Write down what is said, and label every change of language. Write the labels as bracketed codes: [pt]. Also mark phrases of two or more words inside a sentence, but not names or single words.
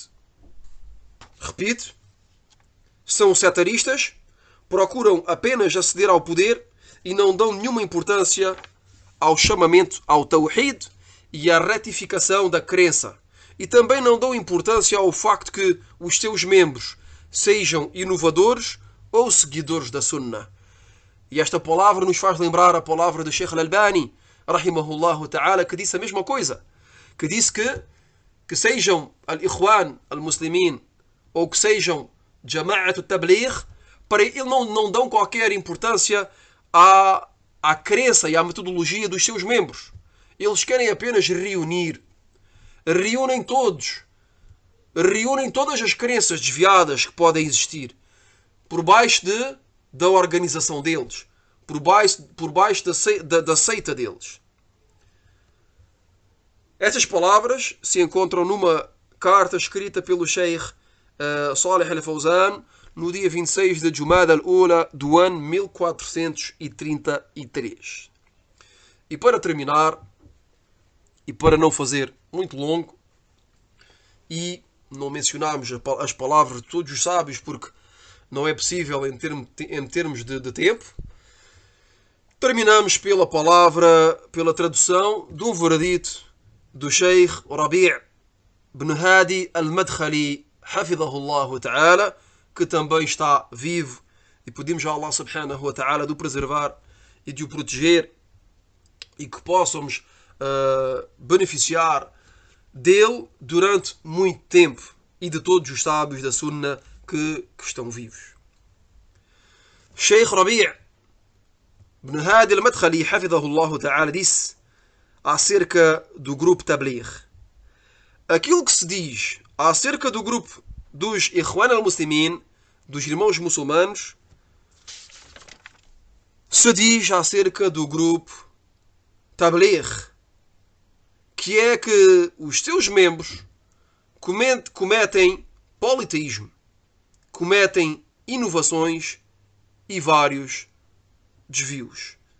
[pt] Repito, são sectaristas, procuram apenas aceder ao poder e não dão nenhuma importância ao chamamento ao Tawhid e à retificação da crença. E também não dão importância ao facto que os seus membros sejam inovadores ou seguidores da Sunnah. E esta palavra nos faz lembrar a palavra do Sheikh al-Albani, [ar] رحمه الله تعالى, [pt] que disse a mesma coisa. Que disse que sejam al-Ikhwan al-Muslimin ou que sejam Jama'at al-Tabligh, para ele não dão qualquer importância à crença e à metodologia dos seus membros. Eles querem apenas reúnem todas as crenças desviadas que podem existir por baixo da organização deles, por baixo da seita deles. Estas palavras se encontram numa carta escrita pelo Sheikh Salih al-Fawzan no dia 26 de Jumada al-Ula do ano 1433. E para terminar, e para não fazer muito longo, e não mencionarmos as palavras de todos os sábios, porque não é possível em termos de tempo, Terminamos pela palavra, pela tradução de um veredito do Sheikh Rabi' ibn Hadi al-Madkhali, [ar] حفظه الله تعالى, [pt] que também está vivo e pedimos a [ar] الله سبحانه وتعالى [pt] de o preservar e de o proteger e que possamos beneficiar dele durante muito tempo e de todos os sábios da Sunna que estão vivos. Sheikh Rabi' ibn Hadi al-Madkhali, [ar] حفظه الله تعالى, [pt] disse acerca do grupo Tabligh: aquilo que se diz acerca do grupo dos Ikhwan al-Muslimin, dos irmãos muçulmanos, se diz acerca do grupo Tabligh, que é que os seus membros cometem politeísmo, cometem inovações e vários desvios.